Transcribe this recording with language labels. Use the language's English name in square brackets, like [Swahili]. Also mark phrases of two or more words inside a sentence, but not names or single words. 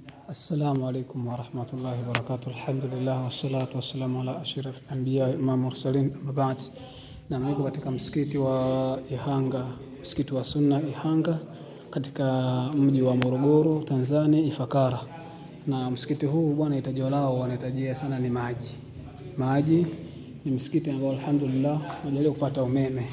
[Arabic] السلام عليكم ورحمة الله وبركاته الحمد لله والصلاة والسلام على أشرف الأنبياء إمام المرسلين أما بعد. [Swahili] Na nipo katika msikiti wa Ihanga, msikiti wa Sunna Ihanga katika mji wa Morogoro, Tanzania, Ifakara. Na msikiti huu bwana, hitaji lao wanahitajia sana ni maji. Maji ni msikiti ambao alhamdulillah umejalia kupata umeme.